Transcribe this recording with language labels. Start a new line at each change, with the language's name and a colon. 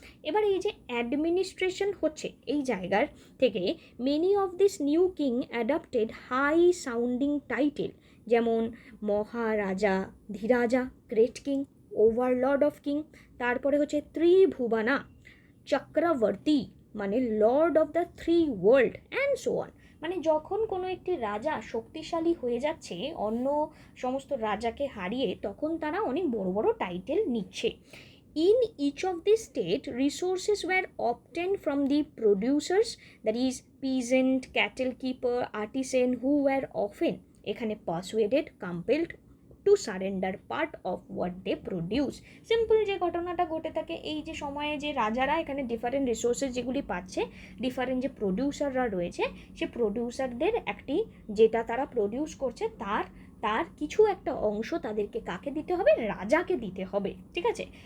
Bangla: এবার এই যে অ্যাডমিনিস্ট্রেশন হচ্ছে এই জায়গার থেকে,
English: many of this new king adapted high sounding title,
Bangla: যেমন মহারাজা, ধীরাজা, great king, Overlord of king, তারপরে হচ্ছে ত্রিভুবনা, চক্রবর্তী মানে Lord of the three world and so on. মানে যখন কোনো একটি রাজা শক্তিশালী হয়ে যাচ্ছে অন্য সমস্ত রাজাকে হারিয়ে, তখন তারা অনেক বড় বড় টাইটেল নিচ্ছে।
English: In each of the state, resources were obtained from the producers, that is peasant, cattle keeper, artisan, who were often এখানে persuaded, compelled to surrender part of what they produce.
Bangla: Simple যে ঘটনাটা ঘটে থাকে এই যে সময়ে, যে রাজারা এখানে ডিফারেন্ট রিসোর্সেস যেগুলি পাচ্ছে, ডিফারেন্ট যে প্রডিউসাররা রয়েছে, সে প্রডিউসারদের একটি, যেটা তারা প্রডিউস করছে তার কিছু একটা অংশ তাদেরকে কাকে দিতে হবে, রাজাকে দিতে হবে, ঠিক আছে।